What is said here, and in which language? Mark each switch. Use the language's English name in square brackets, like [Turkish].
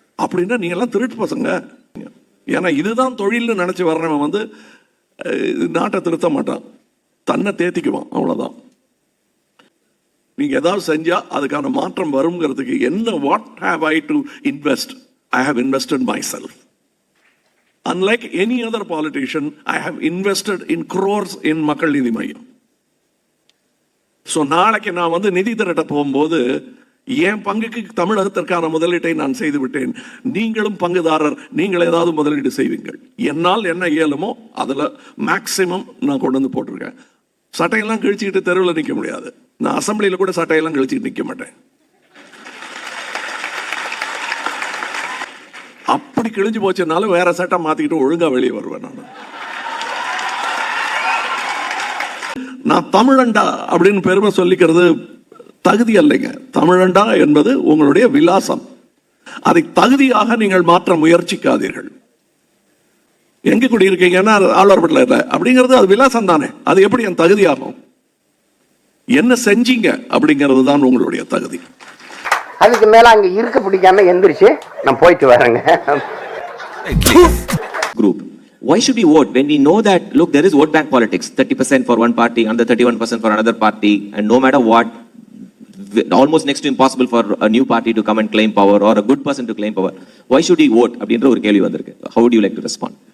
[Tamil] அப்படின்னா நீங்க எல்லாம் திருட்டு பசங்க. ஏன்னா இதுதான் தொழில்னு நினைச்சு வர்றவன் வந்து நாட்டை திருத்த மாட்டான், தன்னை தேத்திக்குவான், அவ்வளவுதான். நீங்க ஏதாவது செஞ்சா அதுக்கான மாற்றம் வருங்கிறதுக்கு என்ன, [English] What have I to invest? I have invested myself. Unlike any other politician, I have invested in crores in Makkal Needhi Maiam. [Tamil] So நாளைக்கு நான் வந்து நிதி திரட்ட போகும்போது என் பங்குக்கு தமிழகத்திற்கான முதலீட்டை நான் செய்து விட்டேன், நீங்களும் பங்குதாரர், நீங்கள் ஏதாவது முதலீடு செய்வீங்கள். என்னால் என்ன இயலுமோ அதில் மேக்சிமம் நான் கொண்டு வந்து போட்டிருக்கேன். சட்டையெல்லாம் கிழிச்சிக்கிட்டு தெருவில் நிற்க முடியாது. நான் அசம்பிளியில் கூட சட்டையெல்லாம் கிழிச்சிக்கிட்டு நிற்க மாட்டேன். அப்படி கிழிஞ்சு போச்சுனாலும் வேற சட்டை மாத்திக்கிட்டு ஒழுங்கா வெளியே வருவேன். நான் தமிழண்டா அப்படின்னு பெருமை சொல்லிக்கிறது தகுதி அல்லைங்க. தமிழண்டா என்பது உங்களுடைய விலாசம். அதை தகுதியாக நீங்கள் மாற்ற முயற்சிக்காதீர்கள். எங்க குடியிருக்கீங்கன்னா ஆழ்வார்பேட்டில் இல்லை அப்படிங்கிறது அது விலாசம் தானே. அது எப்படி என் தகுதியாகும்? என்ன செஞ்சீங்க அப்படிங்கிறது தான் உங்களுடைய தகுதி. அதுக்கு மேல அங்க இருக்க பிடிக்காம எந்திரிச்சு நான் போயிட்டு வரேங்க. [English] Group. Why should we vote when we know that, look, there is vote bank politics, 30% for one party and the 31% for another party, and no matter what, almost next to impossible for a new party to come and claim power or a good person to claim power. Why should we vote? [Tamil] அப்படின்ற ஒரு கேள்வி வந்திருக்கு. [English] How would you like to respond?